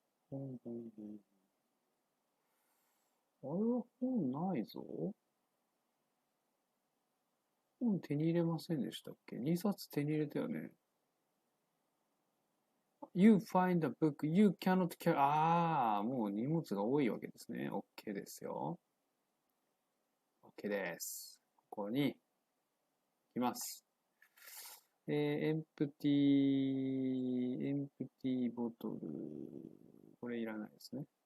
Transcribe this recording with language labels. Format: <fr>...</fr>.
<ja>あれは本ないぞ。本手に入れませんでしたっけ？ 2 冊手に入れたよね。</ja> <en>You find a book you cannot carry.</en> <ja>もう荷物が多いわけですね。 OK ですよ。OK です。ここに行きます。エンプティボトル。これいらないですね。</ja>